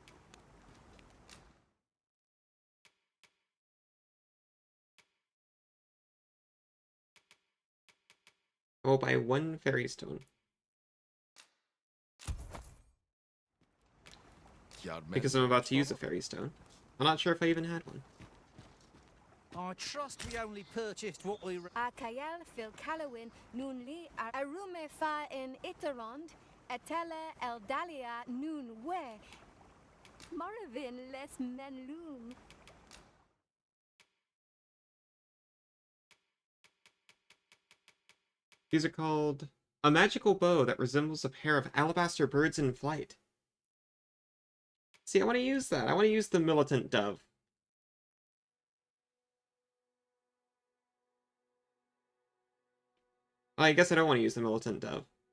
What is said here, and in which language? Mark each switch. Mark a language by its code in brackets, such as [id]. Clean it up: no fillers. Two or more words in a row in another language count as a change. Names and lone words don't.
[en] I'll buy 1 fairy stone. Because I'm about to use a fairy stone. I'm not sure if I even had one. I trust we only purchased what we... Akael fil Calawin nun li arume fa in Itarond, etele eldalia nun we. Moravin les menlum. These are called a magical bow that resembles a pair of alabaster birds in flight. See, I want to use that. I want to use the militant dove. I guess I don't want to use the militant dove.